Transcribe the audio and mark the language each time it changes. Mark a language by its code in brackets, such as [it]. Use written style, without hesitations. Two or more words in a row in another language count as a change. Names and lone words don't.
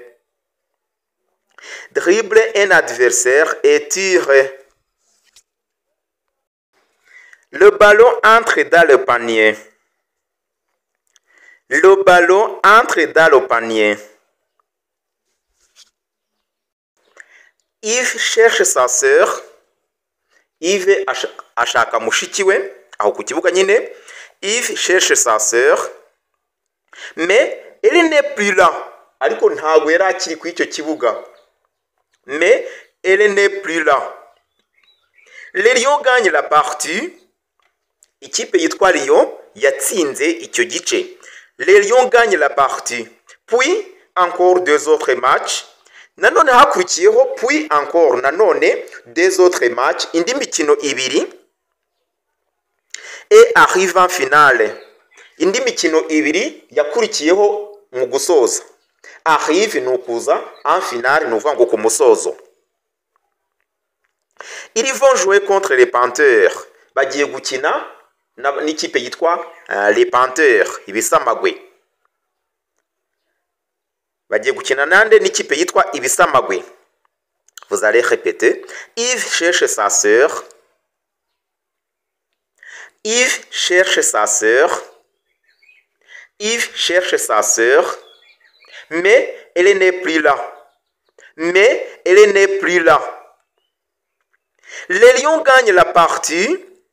[fr] Le ballon entre dans le panier. Yves cherche sa sœur. [rw] Yves ashaka mushiki we aho ku kibuga nyine. [fr] Yves cherche sa sœur, mais elle n'est plus là. [rw] Ariko ntago yari akiri ku icyo kibuga. [fr] Mais elle n'est plus là. Les Lions gagnent la partie. [rw] Ikipe yitwa Lyon yatsinze icyo gice. [fr] Les Lions gagnent la partie. Puis encore 2 autres matchs. [rw] Nanone hakurikiyeho [fr] puis encore [rw] nanone [fr] 2 autres matchs, [rw] indi mikino ibiri. [fr] Et arrive en finale. [rw] Indi mikino ibiri yakurikiyeho mu gusoza. Arrive nukuza, [fr] en finale [rw] nuvuga ngo ku musozo. [fr] Ils vont jouer contre les Panthers. [rw] Bagiye gukina n'ikipe yitwa les Panthers, ibisamagwe. Bagiye gukina nande n'ikipe yitwa ibisamagwe. [fr] Vous allez répéter. Yves cherche sa sœur. Yves cherche sa sœur. Mais elle n'est plus là. Les Lions gagnent la partie.